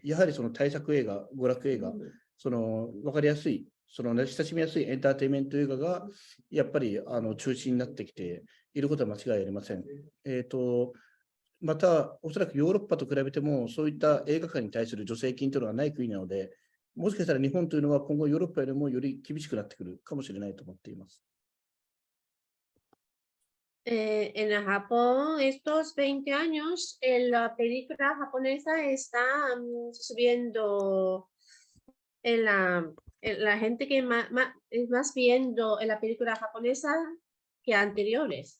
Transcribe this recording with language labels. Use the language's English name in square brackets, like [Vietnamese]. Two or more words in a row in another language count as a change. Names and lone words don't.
[Japanese] やはりその大作映画、娯楽映画、分かりやすい、親しみやすいエンターテインメント映画がやっぱり中心になってきていることは間違いありません。また、おそらくヨーロッパと比べても、そういった映画館に対する助成金というのがない国なので、 もしかしたら日本というのは今後ヨーロッパよりもより厳しくなってくるかもしれないと思っています。 [Spanish] En el Japón, estos 20 años, la película japonesa está subiendo la gente que es más viendo en la película japonesa que anteriores.